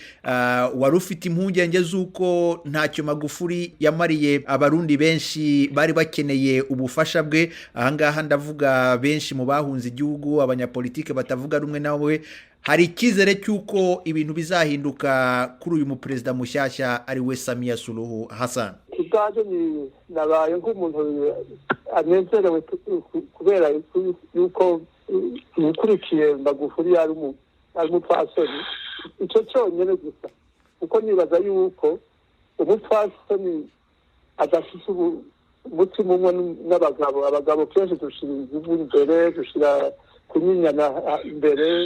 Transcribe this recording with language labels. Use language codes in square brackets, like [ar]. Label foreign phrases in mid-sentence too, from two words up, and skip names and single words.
[rw] Wari ufite impungenge z'uko ntacyo Magufuli yamariye abarundi benshi bari bakeneye ubufasha bwe. Ahangaha ndavuga benshi mu bahunze igihugu, abanyapolitike batavuga rumwe nawe. Hari icyizere cy'uko ibintu bizahinduka kuri uyu muperezida mushyashya ari we Samia Suluhu Hassan? [rn] Kigaje ni nabaye nk'umuntu anezerewe kubera yuko ukurikiye Magufuli ari umupfasoni. Icyo cyonyine gusa, kuko nibaza yuko umupfasoni adafite umutima umwe n'abagabo kenshi dushira ingufu imbere, dushira kunyinyana imbere.